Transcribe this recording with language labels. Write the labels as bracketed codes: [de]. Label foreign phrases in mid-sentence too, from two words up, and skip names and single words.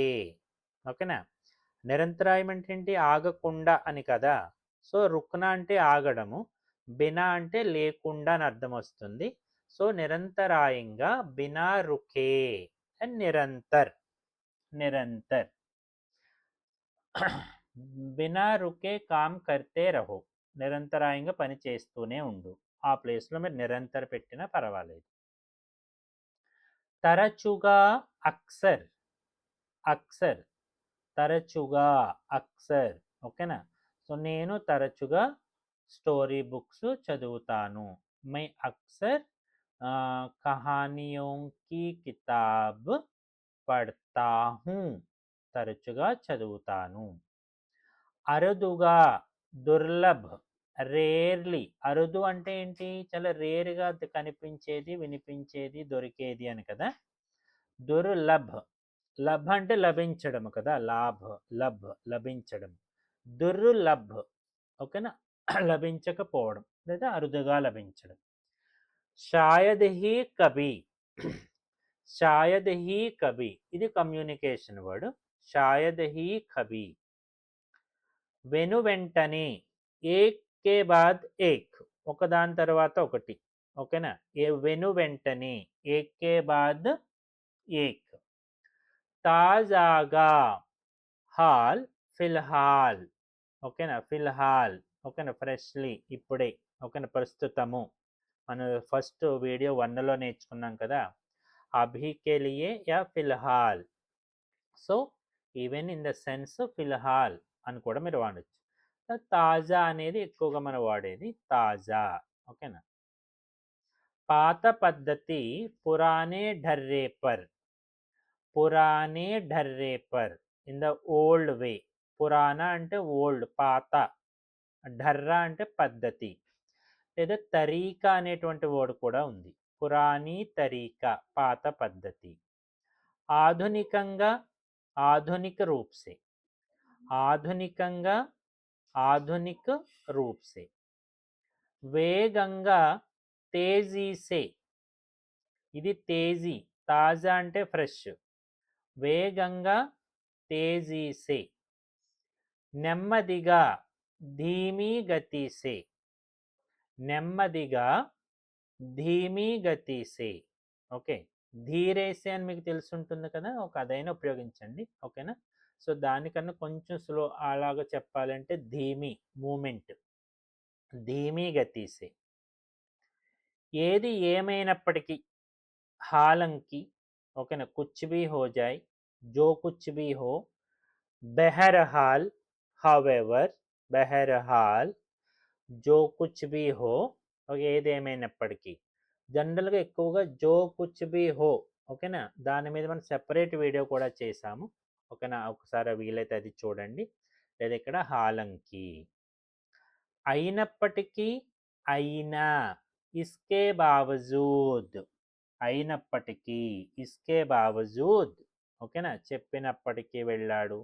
[te] ఓకేనా, నిరంతరాయం అంటే ఏంటి, ఆగకుండా అని కదా. సో రుక్నా అంటే ఆగడము, బినా అంటే లేకుండా అని అర్థం వస్తుంది. సో నిరంతరాయంగా, [hi] बिना रुके [te] అండ్ నిరంతర్, నిరంతర్. [hi] बिना रुके काम करते रहो, [te] నిరంతరాయంగా పని చేస్తూనే ఉండు. ఆ ప్లేస్లో మీరు నిరంతర పెట్టినా పర్వాలేదు. తరచుగా, అక్సర్, అక్సర్, తరచుగా, అక్సర్. ఓకేనా, సో నేను తరచుగా స్టోరీ బుక్స్ చదువుతాను. [hi] मैं अक्सर कहानियों की किताब पढ़ता हूँ, [te] తరచుగా చదువుతాను. అరుదుగా, దుర్లభ్, రేర్లీ. అరుదు అంటే ఏంటి, చాలా రేర్గా కనిపించేది, వినిపించేది, దొరికేది అని కదా. దుర్లభ్, లభ్ అంటే లభించడం కదా, లాభ్, లభ్, లభించడం. దుర్లభ్, ఓకేనా, లభించకపోవడం లేదా అరుదుగా లభించడం. [hi] शायद ही कभी, शायद ही कभी, [te] ఇది కమ్యూనికేషన్ వర్డ్. [hi] शायद ही कभी. [te] వెను వెంటనే, [hi] एक के बाद एक, [te] ఒకదాని తర్వాత ఒకటి. ఓకేనా, వెను వెంటనే, [hi] एक के बाद एक. [te] తాజాగా, [hi] हाल, फ़िलहाल. [te] ఓకేనా, ఫిల్హాల్. ఓకేనా, ఫ్రెష్లీ, ఇప్పుడే. ఓకేనా, ప్రస్తుతము. మనం ఫస్ట్ వీడియో 1లో నేర్చుకున్నాం కదా, [hi] अभी के लिए या फ़िलहाल. [te] సో [en] even in the sense [te] ఫిల్హాల్ అని కూడా మీరు వాడచ్చు. తాజా అనేది ఎక్కువగా మనం వాడేది, తాజా. ఓకేనా. పాత పద్ధతి, [hi] पुराने ढर्रे पर, पुराने ढर्रे पर, [en] in the old way. [te] పురాణ అంటే ఓల్డ్, పాత. ఢర్రా అంటే పద్ధతి లేదా తరీకా అనేటువంటి వర్డ్ కూడా ఉంది. [hi] पुरानी तरीका [te] పాత పద్ధతి. ఆధునికంగా [hi] आधुनिक रूप से, [te] ఆధునికంగా [hi] आधुनिक रूप से. [te] వేగంగా [hi] तेज़ी से, [te] ఇది తేజీ, తాజా అంటే ఫ్రెష్, వేగంగా [hi] तेज़ी से. [te] నెమ్మదిగా [hi] धीमी गति से, [te] నెమ్మదిగా [hi] धीमी गति से. [te] ఓకే, ధీరేసే అని మీకు తెలిసి ఉంటుంది కదా, ఒక అదైనా ఉపయోగించండి. ఓకేనా. సో దానికన్నా కొంచెం స్లో అలాగా చెప్పాలంటే ధీమీ మూమెంట్, [hi] धीमी गति से. [te] ఏది ఏమైనప్పటికీ హాలంకి, ఓకేనా, [hi] कुछ भी हो जाए, जो कुछ भी हो, बहरहाल, హౌఎవర్, बहरहाल, जो कुछ भी हो, [te] ఏది ఏమైనప్పటికీ. జనరల్గా ఎక్కువగా [hi] जो कुछ भी हो, [te] ఓకేనా, దాని మీద మనం సెపరేట్ వీడియో కూడా చేసాము. ఓకేనా, ఒకసారి వీలైతే అది చూడండి. లేదా ఇక్కడ హాలంకి, అయినప్పటికీ, అయినా, [hi] इसके बावजूद, [te] అయినప్పటికీ, [hi] इसके बावजूद, [te] ఓకేనా, చెప్పినప్పటికీ వెళ్ళాడు.